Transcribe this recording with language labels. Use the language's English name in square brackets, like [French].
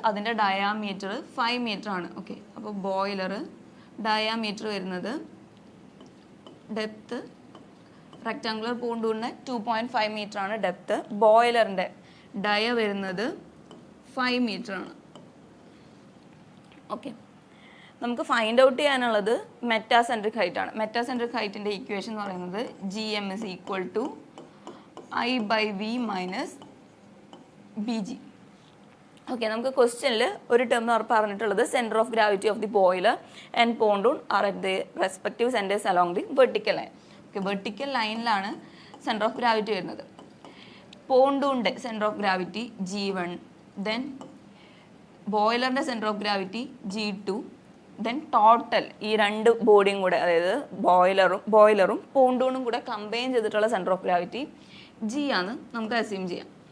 [Malayalam] അതിൻ്റെ diameter 5 metre ആണ്. Okay, അപ്പോൾ ബോയിലർ ഡയാമീറ്റർ വരുന്നത്, ഡെപ്ത് റെക്ടാങ്കുലർ പോണ്ടൂണിന് 2.5 മീറ്റർ ആണ് ഡെപ്ത്. ബോയിലറിൻ്റെ ഡയ വരുന്നത് 5 മീറ്റർ ആണ്. ഓക്കെ, നമുക്ക് ഫൈൻഡ് ഔട്ട് ചെയ്യാനുള്ളത് മെറ്റാസെൻട്രിക് ഹൈറ്റ് ആണ്. മെറ്റാസെൻട്രിക് ഹൈറ്റിൻ്റെ ഇക്വേഷൻ എന്ന് പറയുന്നത് [English] GM is equal to I/V minus BG. Okay, [Malayalam] നമുക്ക് ക്വസ്റ്റ്യനിൽ ഒരു ടേം പറഞ്ഞിട്ടുള്ളത് [English] Centre of gravity of the boiler and pontoon are at the respective centres along the vertical line. [Malayalam] Okay, vertical ലൈനിലാണ് centre of gravity വരുന്നത്. പോണ്ടൂണിൻ്റെ centre of gravity G1, then ബോയിലറിൻ്റെ centre of gravity G2, then total ഈ രണ്ട് ബോഡിയും കൂടെ, അതായത് ബോയിലറും പോണ്ടൂണും കൂടെ combine ചെയ്തിട്ടുള്ള centre of gravity G ആണ് നമുക്ക് assume ചെയ്യാം.